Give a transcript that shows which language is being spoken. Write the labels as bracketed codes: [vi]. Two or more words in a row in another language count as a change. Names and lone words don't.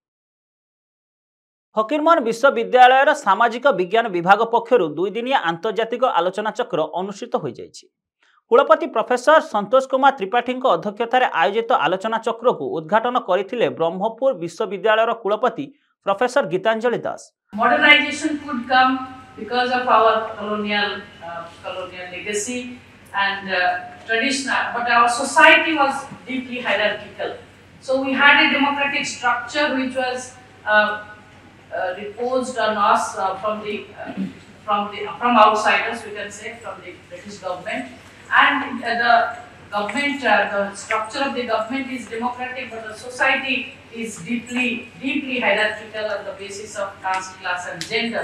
[or] ଫକୀରମୋହନ ବିଶ୍ୱବିଦ୍ୟାଳୟର ସାମାଜିକ ବିଜ୍ଞାନ ବିଭାଗ ପକ୍ଷରୁ 2 ଦିନିଆ ଆନ୍ତର୍ଜାତିକ ଆଲୋଚନା ଚକ୍ର ଅନୁଷ୍ଠିତ ହୋଇଯାଇଛି। କୁଳପତି ପ୍ରଫେସର ସନ୍ତୋଷ କୁମାର ତ୍ରିପାଠୀଙ୍କ ଅଧ୍ୟକ୍ଷତାରେ ଆୟୋଜିତ ଆଲୋଚନା ଚକ୍ରକୁ ଉଦ୍ଘାଟନ କରିଥିଲେ ବ୍ରହ୍ମପୁର ବିଶ୍ୱବିଦ୍ୟାଳୟର କୁଳପତି ପ୍ରଫେସର ଗୀତାଞ୍ଜଳି ଦାସ। [en] Modernization could come because of our colonial legacy and tradition, but our society was deeply hierarchical. So we had a democratic structure which was imposed on us from outsiders, we can say, from the British government, and the government, the structure of the government is democratic, but the society is deeply hierarchical on the basis of caste, class, and gender.